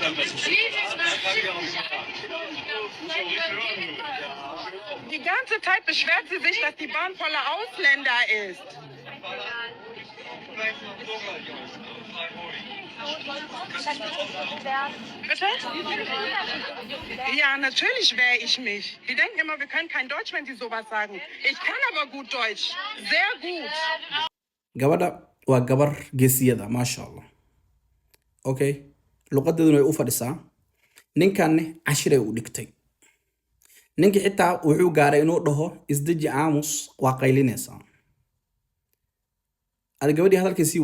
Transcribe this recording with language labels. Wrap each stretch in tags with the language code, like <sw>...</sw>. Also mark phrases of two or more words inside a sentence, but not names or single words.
<de>Die ganze Zeit beschwert sie sich, dass die Bahn voller Ausländer ist. Bitte? Ja, natürlich wehre ich mich. Die denken immer, wir können kein Deutsch, wenn sie sowas sagen. Ich kann aber gut Deutsch. Sehr gut.</de> <so>gabadha waa gabar geesiyada</so> <ar>ما شاء الله</ar> <so>okay luqadeeduna way u fadhisaa ninkanne cashiray u dhigtay ninkii xitaa wuxuu gaaray inuu dhaho isdeji aamus waa qaylinaysaa ada gabadhii hadalkii sii</so>